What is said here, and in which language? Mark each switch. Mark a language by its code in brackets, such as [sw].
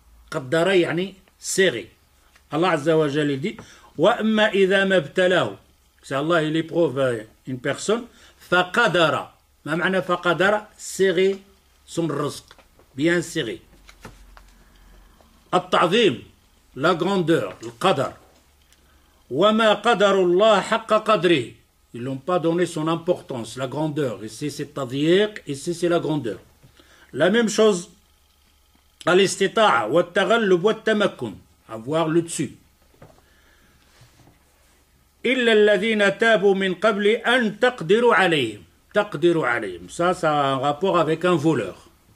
[ar] قدر يعني [fr] serré. Allah Azza wa Jalla dit [ar] وَأَمَّا إِذَا مَبْتَلَاهُ, [fr] c'est Allah il éprouve une personne, [ar] فَقَدَرَ, ما معنى فَقَدَرَ, [fr] serré son rizq, bien serré. التعظيم, la grandeur, le qadar. [ar] وَمَا قَدَرُ اللَّهَ حَقَّ قَدْرِهِ, [fr] ils n'ont pas donné son importance, la grandeur. Ici c'est tadyiq, ici c'est la grandeur. La même chose, al-istita'a, wa-taghallub, wa-tamakkun, avoir le dessus. [ar] إِلَّا الَّذِينَ تَابُوا مِنْ قَبْلِ أَنْ تَقْدِرُوا عَلَيْهِمْ, تَقْدِرُوا عَلَيْهِمْ, [fr] ça a un rapport avec un voleur.